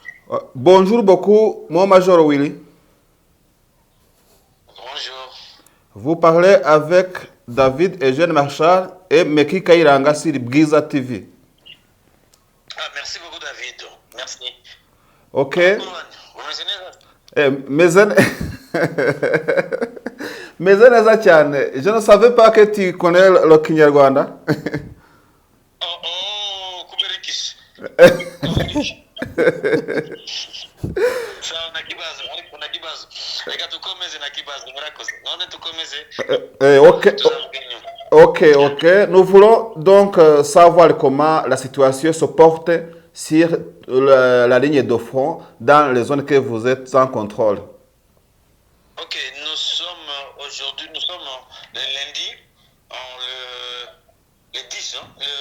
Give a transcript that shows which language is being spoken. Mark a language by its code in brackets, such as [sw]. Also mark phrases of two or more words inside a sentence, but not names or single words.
[fr] Bonjour beaucoup, mon Major Willy. Bonjour. Vous parlez avec David Eugène Marchal et Meki Kairanga sur Bwiza TV. Ah, merci beaucoup, David. Merci. Ok. [rw] Vous meze neza? Meze neza cyane. [fr] Je ne savais pas que tu connais le Kinyarwanda. [rw] Kubera iki se? Sawa, nta kibazo, ariko nta kibazo. Reka dukomeze nta kibazo, murakoze. None dukomeze. Ok. Tuzavuga inyuma. Ok. [fr] Nous voulons donc savoir comment la situation se porte sur la ligne de front dans les zones que vous êtes en contrôle. Ok, aujourd'hui, nous sommes le lundi, le 10, hein,